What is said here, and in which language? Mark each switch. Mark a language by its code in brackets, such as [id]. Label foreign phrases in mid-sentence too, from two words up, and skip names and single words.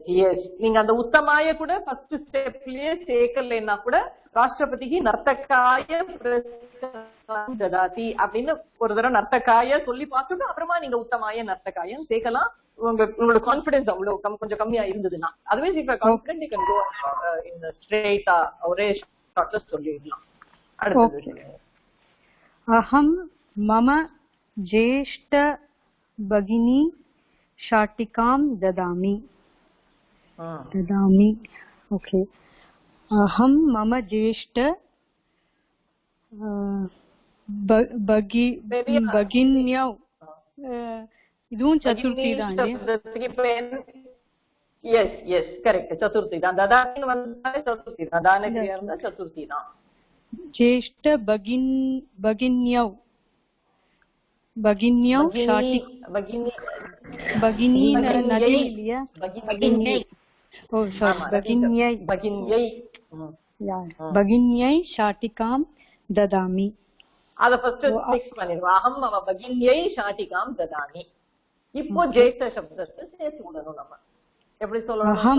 [ta] எஸ், நீங்க அந்த உத்தமாய கூட ஃபர்ஸ்ட் ஸ்டெப்லயே சேர்க்கலைன்னா கூட ராஷ்டிரபதிக்கு [sa] नर्तकाय पुरस्कारं ददाति [ta] அப்படின்னு ஒரு தடவை நர்த்தகாய சொல்லி பார்த்துட்டு அப்புறமா நீங்க உத்தமாய நர்த்தகாயம் சேர்க்கலாம். உங்களோட கான்பிடன்ஸ் அவ்வளவு கொஞ்சம் கம்மியா இருந்ததுன்னா, அதுவே இப்ப [en] confident you can go in [ta] ஸ்ட்ரெயிட்டா ஒரே ஷார்ட்ல சொல்லிடலாம். அடுத்து [sa] अहं मम ज्येष्ठ भगिनी शाटिकां ददामि. ओके. अहं मम ज्येष्ठ भगिन्यौ. [ta] இதுவும் சதுர்த்தி தான். [en] yes yes correct, [ta] சதுர்த்தி தான். ததான்னு வந்தாலே சதுர்த்தி தான். தானகிரியா இருந்தா சதுர்த்தி தான். [sa] ज्येष्ठ भगिन्यौ भगिन्यौ भगिनी नदी இல்லையா? [en] oh sorry, भगिन्यै [sa] भगिन्यै शाटिकां ददामि. [ta] அத ஃபர்ஸ்ட் ஃபிக்ஸ் பண்ணிடுவா. [sa] अहं मम भगिन्यै शाटिकां ददामि. [ta] இப்போ ஜேஷ்ட சப்தத்தை சேர்த்து விடணும். நம்ம எப்படி சொல்லணும்?